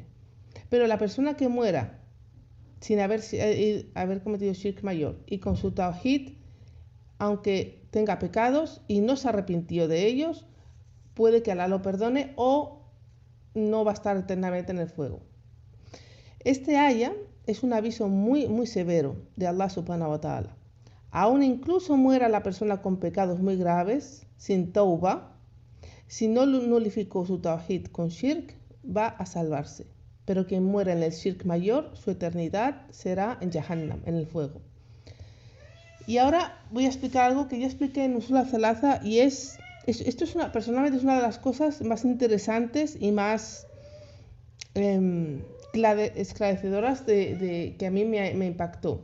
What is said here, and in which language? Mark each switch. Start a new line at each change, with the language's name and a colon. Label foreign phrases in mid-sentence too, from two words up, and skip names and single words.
Spanish: Pero la persona que muera sin haber cometido shirk mayor y con su tawhid, aunque tenga pecados y no se arrepintió de ellos, puede que Allah lo perdone o no va a estar eternamente en el fuego. Este ayah es un aviso muy, muy severo de Allah
Arabic: سبحانه وتعالى.
Spanish: Aún incluso muera la persona con pecados muy graves, sin tauba, si no nulificó su tawhid con shirk, va a salvarse. Pero quien muera en el shirk mayor, su eternidad será en Jahannam, en el fuego. Y ahora voy a explicar algo que yo expliqué en Usul al-Thalatha y esto es personalmente es una de las cosas más interesantes y más esclarecedoras que a mí me impactó.